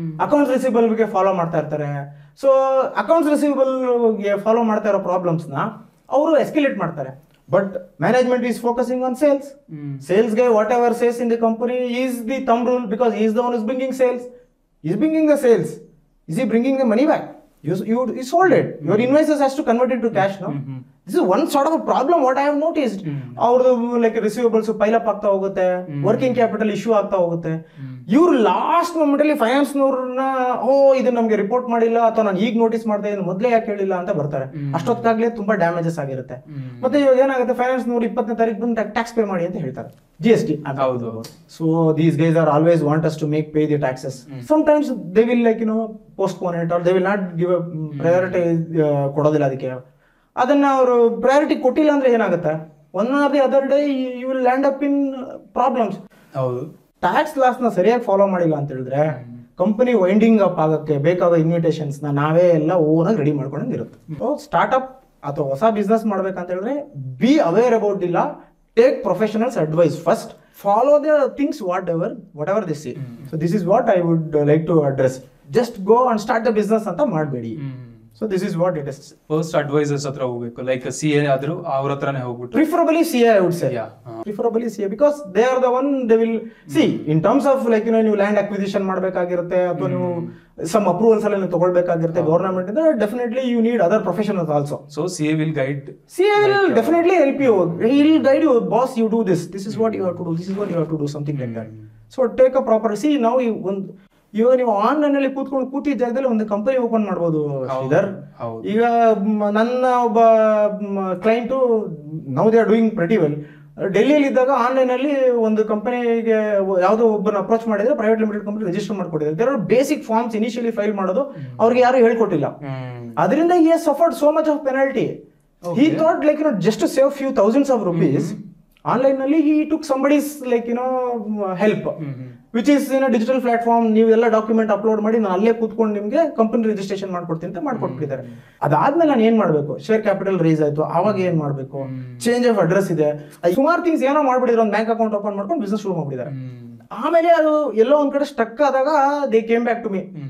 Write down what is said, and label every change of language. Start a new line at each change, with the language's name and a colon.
Kannada: Accounts ರಿಸೀವಬಲ್ಗೆ follow ಮಾಡ್ತಾ ಇರ್ತಾರೆ. So accounts ರಿಸೀವಬಲ್ಗೆ follow ಮಾಡ್ತಾ ಇರೋ ಪ್ರಾಬ್ಲಮ್ಸ್ನ ಅವರು ಎಸ್ಕಲೇಟ್ ಮಾಡ್ತಾರೆ.
English: But management is focusing on sales. Sales guy whatever sales in the company is the thumb rule, because is the one is bringing sales. Is bringing the sales. Is he bringing the money back? You sold it. Your invoices has to convert it to cash now. This is one sort of a problem what I have noticed.
Kannada: ಅವ್ರದ್ದು like receivables ಪೈಲ್ up ಆಗ್ತಾ ಹೋಗುತ್ತೆ, working capital issue ಆಗ್ತಾ ಹೋಗುತ್ತೆ. ಇವ್ರು last moment ಅಲ್ಲಿ ಫೈನಾನ್ಸ್ನವ್ರನ್ನ ಇದು ನಮ್ಗೆ report ಮಾಡಿಲ್ಲ ಅಥವಾ ನಾನು ಈಗ ನೋಟಿಸ್ ಮಾಡ್ತಾ ಇದ್ದೀನಿ ಮೊದಲೇ ಯಾಕೆ ಹೇಳಿಲ್ಲ ಅಂತ ಬರ್ತಾರೆ. ಅಷ್ಟೊತ್ತಾಗ್ಲೇ ತುಂಬಾ ಡ್ಯಾಮೇಜಸ್ ಆಗಿರುತ್ತೆ. ಮತ್ತೆ ಇವಾಗ ಏನಾಗುತ್ತೆ, ಫೈನಾನ್ಸ್ನವ್ರು 20ನೇ ತಾರೀಕು ಬಂದು ಟ್ಯಾಕ್ಸ್ ಪೇ ಮಾಡಿ ಅಂತ ಹೇಳ್ತಾರೆ, GST.
English: So these guys are always want us to pay the taxes. Sometimes they will postpone it, or they will not give a priority
Kannada: ಕೊಡೋದಿಲ್ಲ ಅದಕ್ಕೆ. ಅದನ್ನ ಅವರು ಪ್ರಯಾರಿಟಿ ಕೊಟ್ಟಿಲ್ಲ ಅಂದ್ರೆ ಏನಾಗುತ್ತೆ,
English: One or the other day you will land up in problems.
Kannada: ಹೌದು, tax loss ನ ಸರಿಯಾಗಿ ಫಾಲೋ ಮಾಡಿಲ್ಲ ಅಂತ ಹೇಳಿದ್ರೆ ಕಂಪನಿ ವೈಂಡಿಂಗ್ ಅಪ್ ಆಗಕ್ಕೆ ಬೇಕಾದ ಇನ್ವಿಟೇಷನ್ಸ್ ನಾವೇ ಎಲ್ಲ ಓನ್ ಆಗಿ ರೆಡಿ ಮಾಡ್ಕೊಂಡಂಗೆ ಇರುತ್ತೆ. ಸೊ ಸ್ಟಾರ್ಟ್ಅಪ್ ಅಥವಾ ಹೊಸ ಬಿಸ್ನೆಸ್ ಮಾಡ್ಬೇಕಂತ ಹೇಳಿದ್ರೆ
English: be aware about
Kannada: ಇಲ್ಲ.
English: Take professionals' advice first. Follow the things whatever they say. So this is what I would like to address. Just go and start the business
Kannada: anta ಮಾಡಬೇಡಿ.
English: So this is what it is.
Kannada: First advisors hatra ಹೋಗಬೇಕು, like CA ಆದ್ರೂ ಅವ್ರ ಹತ್ರನೇ ಹೋಗ್ಬಿಟ್ಟು.
English: Preferably CA, I would say. Preferably CA, because they are the one they will see in terms of ನೀವು land acquisition
Kannada: ಮಾಡಬೇಕಾಗಿರುತ್ತೆ ಅಥವಾ ನೀವು
English: some approvals
Kannada: ಎಲ್ಲ ನೀವು ತಗೊಳ್ಬೇಕಾಗಿರುತ್ತೆ ಗವರ್ನಮೆಂಟ್ ಇಂದ.
English: Definitely you need other professionals also. So CA will guide. CA will definitely help you. He will guide you. Boss, you do this. This is what you have to do. This is what you have to do. Something like that. So take a proper. See now
Kannada: ಇವಾಗ ನೀವು online ಅಲ್ಲಿ ಕೂತಿದ್ದ ಜಾಗದಲ್ಲಿ ಒಂದು company open ಮಾಡ್ಬೋದು ಶ್ರೀಧರ್. ಈಗ ನನ್ನ ಒಬ್ಬ client
English: Now they are doing pretty well.
Kannada: ಡೆಲ್ಲಿಯಲ್ಲಿ ಇದ್ದಾಗ ಆನ್ಲೈನ್ ಅಲ್ಲಿ ಒಂದು ಕಂಪನಿಗೆ ಯಾವುದೋ ಒಬ್ಬನ ಅಪ್ರೋಚ್ ಮಾಡಿದ್ರೆ private limited company register ಮಾಡ್ಕೊಟ್ಟಿದ್ದಾರೆ.
English: there are basic forms initially file
Kannada: ಮಾಡೋದು ಅವ್ರಿಗೆ ಯಾರು ಹೇಳ್ಕೊಟ್ಟಿಲ್ಲ.
English: ಅದರಿಂದ he has suffered so much of penalty. He thought just to save few thousands of rupees, online ನಲ್ಲಿ he took somebody's help, which is in a digital platform.
Kannada: ನೀವೆಲ್ಲ document upload ಮಾಡಿ ನಾನು ಅಲ್ಲೇ ಕೂತ್ಕೊಂಡು ನಿಮ್ಗೆ ಕಂಪನಿ ರಿಜಿಸ್ಟ್ರೇಷನ್ ಮಾಡ್ಕೊಡ್ತೀನಿ ಅಂತ ಮಾಡ್ಕೊಟ್ಬಿಟ್ಟಿದ್ದಾರೆ. ಅದಾದ್ಮೇಲೆ ನಾನು ಏನ್ ಮಾಡ್ಬೇಕು, ಶೇರ್ ಕ್ಯಾಪಿಟಲ್ ರೇಸ್ ಆಯ್ತು, ಅವಾಗ ಏನ್ ಮಾಡ್ಬೇಕು, ಚೇಂಜ್ ಆಫ್ ಅಡ್ರೆಸ್ ಇದೆ, ಸುಮಾರು ಥಿಂಗ್ಸ್ ಏನೋ ಮಾಡ್ಬಿಟ್ಟಿದ್ರು. ಒಂದು ಬ್ಯಾಂಕ್ ಅಕೌಂಟ್ ಓಪನ್ ಮಾಡ್ಕೊಂಡು ಬಿಸ್ನೆಸ್ ಶುರು ಮಾಡ್ಬಿಟ್ಟಿದ್ದಾರೆ. ಆಮೇಲೆ ಅದು ಎಲ್ಲೋ ಒಂದ್ ಕಡೆ ಸ್ಟಕ್ ಆದಾಗ
English: They came back to me.